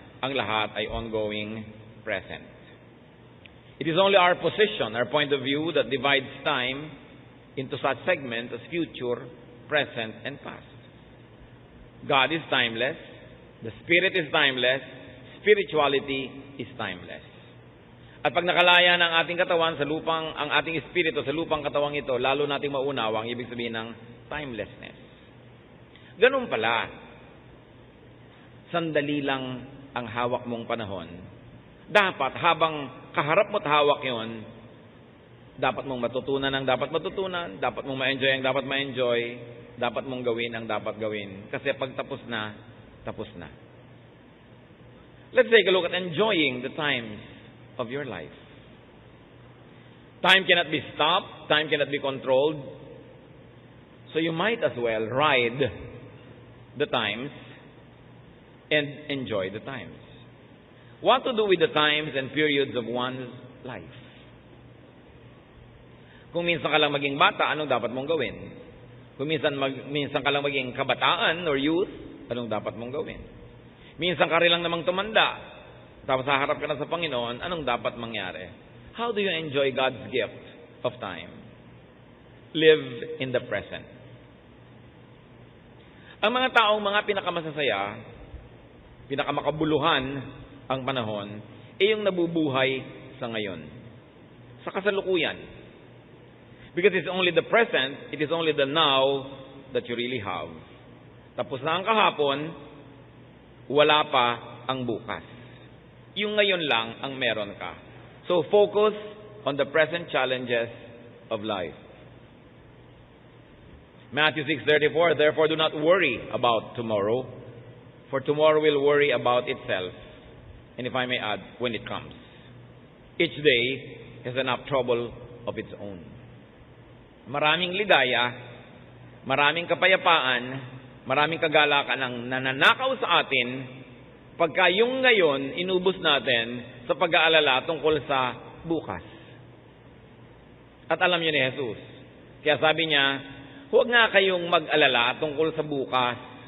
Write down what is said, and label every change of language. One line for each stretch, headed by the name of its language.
Filipino: Ang lahat ay ongoing present.
English: It is only our position, our point of view that divides time into such segments as future, present, and past. God is timeless. The Spirit is timeless. Spirituality is timeless.
Filipino: At pag nakalaya ng ating katawan sa lupang, ang ating espiritu sa lupang katawang ito, lalo nating maunawa ang ibig sabihin ng timelessness. Ganun pala. Sandali lang ang hawak mong panahon. Dapat habang kaharap mo't hawak yon, dapat mong matutunan ang dapat matutunan, dapat mong ma-enjoy ang dapat ma-enjoy, dapat mong gawin ang dapat gawin. Kasi pag tapos na, tapos na.
English: Let's take a look at enjoying the times of your life. Time cannot be stopped. Time cannot be controlled. So you might as well ride the times and enjoy the times. What to do with the times and periods of one's life?
Filipino: Kung minsan ka lang maging bata, anong dapat mong gawin? Kung minsan ka lang maging kabataan or youth, anong dapat mong gawin? Minsan ka rin lang namang tumanda, tapos haharap ka na sa Panginoon, anong dapat mangyari?
English: How do you enjoy God's gift of time? Live in the present.
Filipino: Ang mga taong mga pinakamasasaya, pinakamakabuluhan ang panahon, ay yung nabubuhay sa ngayon. Sa kasalukuyan.
English: Because it's only the present, it is only the now that you really have.
Filipino: Tapos na ang kahapon, wala pa ang bukas. Yung ngayon lang ang meron ka.
English: So focus on the present challenges of life. Matthew 6:34, therefore do not worry about tomorrow, for tomorrow will worry about itself. And if I may add, when it comes. Each day has enough trouble of its own.
Filipino: Maraming ligaya, maraming kapayapaan, maraming kagalakan ang nananakaw sa atin pagka yung ngayon inubos natin sa pag-aalala tungkol sa bukas. At alam niyo ni Jesus, kaya sabi niya, huwag nga kayong mag-alala tungkol sa bukas.